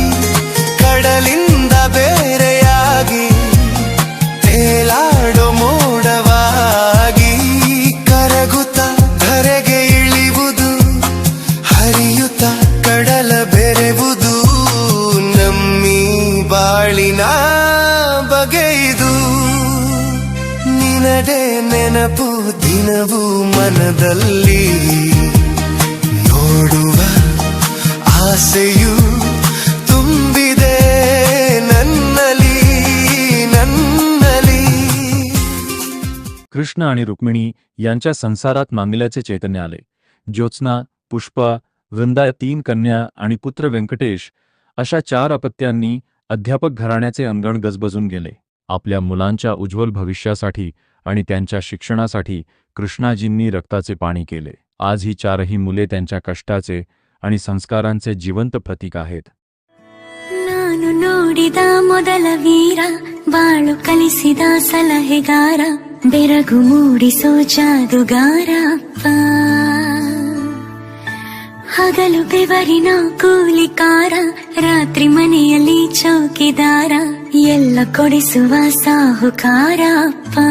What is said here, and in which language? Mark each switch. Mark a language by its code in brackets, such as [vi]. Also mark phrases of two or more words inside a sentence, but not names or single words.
[kn] ಕಡಲಿಂದ ಬೇರೆಯಾಗಿ ತೇಲಾಡೋ ಮೋಡವಾಗಿ ಕರಗುತ್ತ ಧರೆಗೆ ಇಳಿಯುವುದು ಹರಿಯುತ್ತ ಕಡಲ ಬೆರೆವುದು ನಮ್ಮಿ ಬಾಳಿನ ಬಗೆಯಿದು ನಿನದೇ ನೆನಪು ದಿನವೂ ಮನದಲ್ಲಿ ನೋಡುವ ಆಸೆಯು ತುಂಬಿದೆ ನನ್ನಲ್ಲಿ नन्नली [mr] कृष्ण आणि रुक्मिणी यांच्या संसारात मांगल्याचे चैतन्य आले. ज्योत्स्ना, पुष्पा, वृंदा या 3 कन्या आणि पुत्र व्यंकटेश अशा 4 अपत्यांनी अध्यापक घराण्याचे अंगण गजबजून गेले. आपल्या मुलांच्या उज्ज्वल भविष्यासाठी आणि त्यांच्या शिक्षणासाठी कृष्णाजींनी रक्ताचे पाणी केले. आज ही 4ही मुले त्यांच्या कष्टाचे आणि संस्कारांचे जिवंत प्रतीक आहेत. [kn] ನಾನು ನೋಡಿದ ಮೊದಲ ವೀರ ಬಾಳು ಕಲಿಸಿದ ಸಲಹೆಗಾರ ಬೆರಗು ಮೂಡಿಸೋ ಜಾದುಗಾರ ಅಪ್ಪ ಹಗಲು ಬೆವರಿನ ಕೂಲಿಕಾರ ರಾತ್ರಿ ಮನೆಯಲ್ಲಿ ಚೌಕಿದಾರ ಎಲ್ಲ ಕೊಡಿಸುವ ಸಾಹುಕಾರ ಅಪ್ಪ